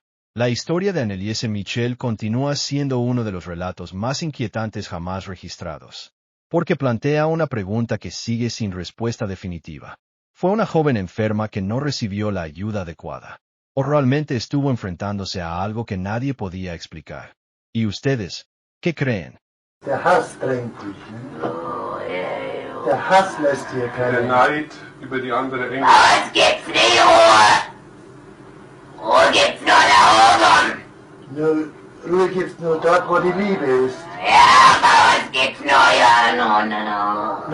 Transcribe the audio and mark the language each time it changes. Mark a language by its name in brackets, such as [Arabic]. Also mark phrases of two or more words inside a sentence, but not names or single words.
[Spanish] La historia de Anneliese Michel continúa siendo uno de los relatos más inquietantes jamás registrados, porque plantea una pregunta que sigue sin respuesta definitiva. ¿Fue una joven enferma que no recibió la ayuda adecuada? ¿O realmente estuvo enfrentándose a algo que nadie podía explicar? ¿Y ustedes, qué creen? [German] Der Hass drängt dich, ne? Der Hass lässt dir Der keine... Neid über die andere Engel. Was gibt's nicht, Ruhe? Ruhe gibt's nur da oben. Nur, Ruhe gibt's nur dort, wo die Liebe ist. Ja, aber was gibt's nur ja, no.